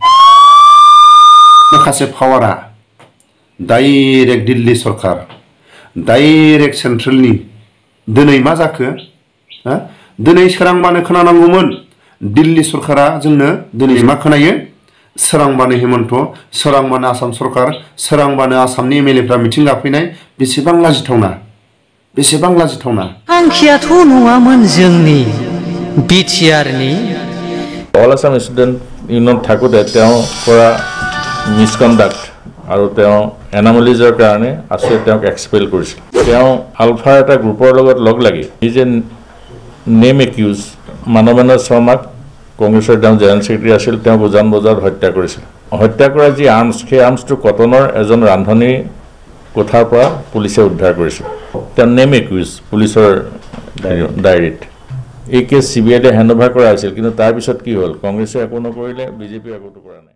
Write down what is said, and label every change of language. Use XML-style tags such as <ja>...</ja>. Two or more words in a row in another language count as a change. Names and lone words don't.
<brx>माखासे पावारा डाइरेक्ट दिल्ली सरकार डाइरेक्ट सेन्ट्रेलनि दिनै मा जाखो दिनै सोरांबानो खोनानांगौमोन दिल्ली सरकारा जोंनो दिनै मा खोनायो सोरांबानो हेमन्त सोरांबानो आसाम सरकार सोरांबानो आसामनि एमएलएफ्रा मिथिं गाफैनाय बेसेबां लाजिथावना थांखियाथ' नङामोन जोंनि बिटिआरनि</brx> <as>অল আসাম ষ্টুডেণ্ট ইউনিয়ন থাকোঁতে তেওঁ কৰা মিছকণ্ডাক্ট আৰু তেওঁ এনামলিজৰ কাৰণে আছে তেওঁক এক্সপেল কৰিছিল তেওঁ আলফাৰ এটা গ্ৰুপৰ লগত লগ লাগি নিজে</as> <en>named accused</en> <as>মানৱেন্দ্ৰ শৰ্মাক কংগ্ৰেছৰ তেওঁ</as> <en>general secretary</en> <as>আছিল তেওঁ উজান বজাৰত হত্যা কৰিছিল হত্যা কৰা যি আৰ্মছ সেই আৰ্মছটো কটনৰ এজন ৰান্ধনী কোঠাৰ পৰা পুলিচে উদ্ধাৰ কৰিছিল তেওঁ</as> <en>named accused</en> <as>পুলিচৰ ডায়েৰীত এই কেছ CBI</as> <en>hand over</en> <as>কৰা হৈছিল কিন্তু তাৰ পিছত কি হ'ল কংগ্ৰেছে একো নকৰিলে বিজেপি একোটো কৰা নাই</as>